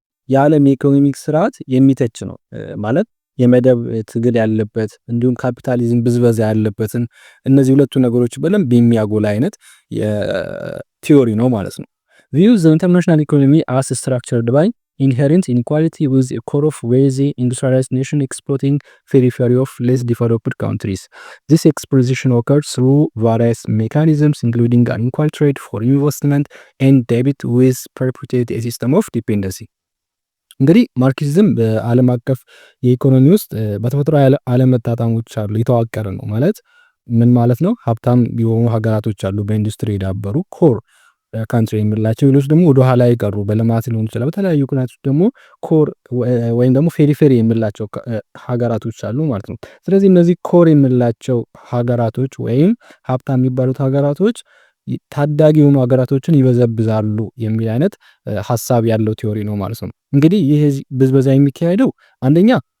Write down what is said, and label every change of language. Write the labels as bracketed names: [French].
[Amharic] የዓለም የኢኮኖሚክ ስርዓት የሚተች ነው ማለት የመደብ ትግል ያለበት እንዲሁም ካፒታሊዝም ብዝበዛ ያለበትን እነዚህ ሁለቱ ነገሮች በደንብ የሚያጎላ አይነት ቲዮሪ ነው ማለት ነው። [English] views the international economy as structured by inherent inequality with a core of wealthy industrialized nation exploiting periphery of less developed countries. This exploitation occurs through various mechanisms including unequal trade, foreign investment and debt with perpetuate a system of dependency. [Amharic] እንግዲህ ማርክሲዝም በዓለም አቀፍ የኢኮኖሚ ውስጥ በተፈጥሮ አለመጣጣሞች አሉ የተዋቀረ ነው ማለት ምን ማለት ነው? ሀብታም የሆኑ ሀገራቶች አሉ በኢንዱስትሪ የዳበሩ ኮር ካንትሪ የምንላቸው፣ ሌሎች ደግሞ ወደ ኋላ የቀሩ በልማት ሊሆን ይችላል። በተለያዩ ምክንያቶች ደግሞ ኮር ወይም ደግሞ ፌሪፌሪ የምንላቸው ሀገራቶች አሉ ማለት ነው። ስለዚህ እነዚህ ኮር የምንላቸው ሀገራቶች ወይም ሀብታም የሚባሉት ሀገራቶች ታዳጊ የሆኑ ሀገራቶችን ይበዘብዛሉ የሚል አይነት ሀሳብ ያለው ቲዮሪ ነው ማለት ነው። እንግዲህ ይህ ብዝበዛ የሚካሄደው አንደኛ